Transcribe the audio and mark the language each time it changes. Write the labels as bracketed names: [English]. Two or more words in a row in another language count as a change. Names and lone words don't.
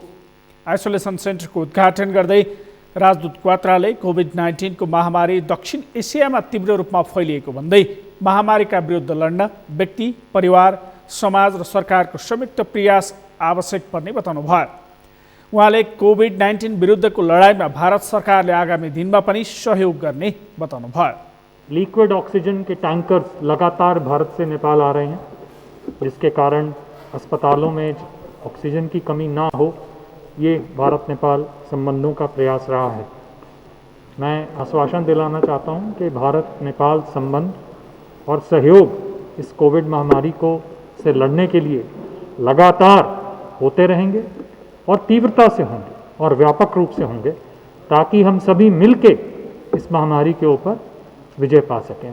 [Nepali] आइसोलेसन सेन्टरको उद्घाटन गर्दै राजदूत क्वात्राले कोभिड-19 को महामारी दक्षिण एसियामा तीव्र रूपमा फैलिएको भन्दै महामारीका विरुद्ध लड्न व्यक्ति, परिवार, समाज र सरकारको संयुक्त प्रयास आवश्यक पर्ने बताउनुभयो। उहाँले कोभिड-19 विरुद्धको लडाइँमा भारत सरकारले आगामी दिनमा पनि सहयोग गर्ने बताउनुभयो। [English] liquid oxygen [Hindi] के टैंकर्स लगातार भारत से नेपाल आ रहे हैं, जिसके कारण अस्पतालों में ऑक्सीजन की कमी ना हो, ये भारत नेपाल संबंधों का प्रयास रहा है। मैं आश्वासन दिलाना चाहता हूं कि भारत नेपाल संबंध और सहयोग इस कोविड महामारी को से लड़ने के लिए लगातार होते रहेंगे और तीव्रता से होंगे और व्यापक रूप से होंगे, ताकि हम सभी मिलके इस महामारी के ऊपर विजय पा सकें।